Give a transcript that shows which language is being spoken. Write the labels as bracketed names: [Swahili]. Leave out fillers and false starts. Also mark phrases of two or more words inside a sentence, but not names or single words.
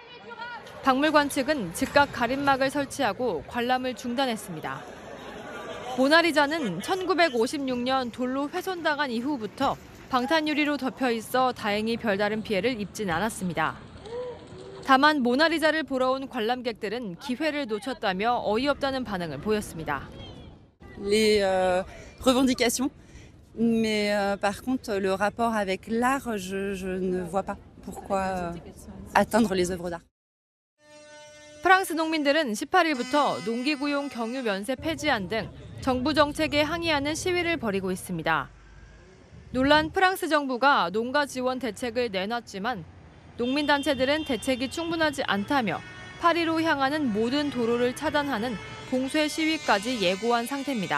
[Korean] 박물관 측은 즉각 가림막을 설치하고 관람을 중단했습니다. 모나리자는 1956년 돌로 훼손당한 이후부터 방탄유리로 덮여 있어 다행히 별다른 피해를 입진 않았습니다. 다만 모나리자를 보러 온 관람객들은 기회를 놓쳤다며 어이없다는 반응을 보였습니다. [French] Les revendications, mais par contre le rapport avec l'art, je ne vois pas pourquoi atteindre les œuvres d'art. [Korean] 프랑스 농민들은 18일부터 농기구용 경유 면세 폐지안 등 정부 정책에 항의하는 시위를 벌이고 있습니다. 논란 프랑스 정부가 농가 지원 대책을 내놨지만 농민단체들은 대책이 충분하지 않다며 파리로 향하는 모든 도로를 차단하는 봉쇄 시위까지 예고한 상태입니다.